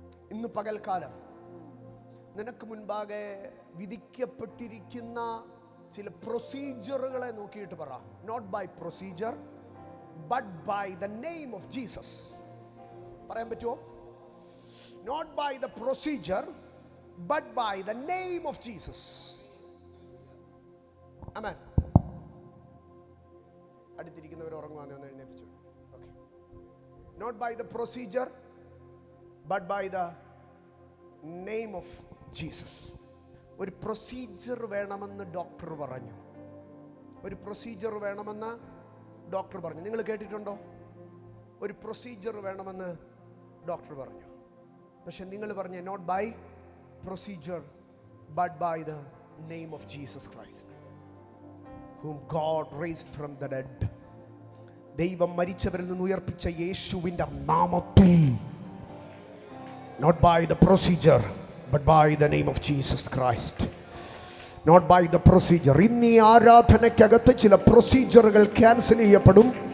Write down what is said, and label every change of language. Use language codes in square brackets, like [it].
[ml] ഇന്ന് പകൽക്കാലം നിനക്ക് മുൻപാകെ വിധിക്കപ്പെട്ടിരിക്കുന്ന ചില പ്രൊസീജിയറുകളെ നോക്കിയിട്ട് പറ, [en] Not by procedure but by the name of Jesus. [ml] പറയാൻ പറ്റുമോ? [en] Not by the procedure, but by the name of Jesus. Amen. [ml] അടുത്തിരിക്കുന്നവർ ഉറങ്ങുവാന്ന് ഒന്ന് എഴുന്നേൽപ്പിച്ചു. Okay. [en] Not by the procedure, but by the name of Jesus. [ml] ഒരു procedure വേണമെന്ന് doctor പറഞ്ഞു. ഒരു procedure വേണമെന്ന് doctor പറഞ്ഞു. നിങ്ങൾ കേട്ടിട്ടുണ്ടോ? ഒരു പ്രൊസീജിയർ വേണമെന്ന് ഡോക്ടർ പറഞ്ഞു. പക്ഷെ നിങ്ങൾ പറഞ്ഞ [en] Not by procedure but by the name of Jesus Christ whom God raised from the dead. [ml] ദൈവം മരിച്ചവരിൽ നിന്ന് ഉയർപ്പിച്ച യേശുവിൻ്റെ നാമത്തിൽ. [en] Not by the procedure, but by the name of Jesus Christ. Not by the procedure. [ml] ഇന്ന് ഈ ആരാധനയ്ക്കകത്ത് ചില പ്രൊസീജിയറുകൾ cancel ചെയ്യപ്പെടും.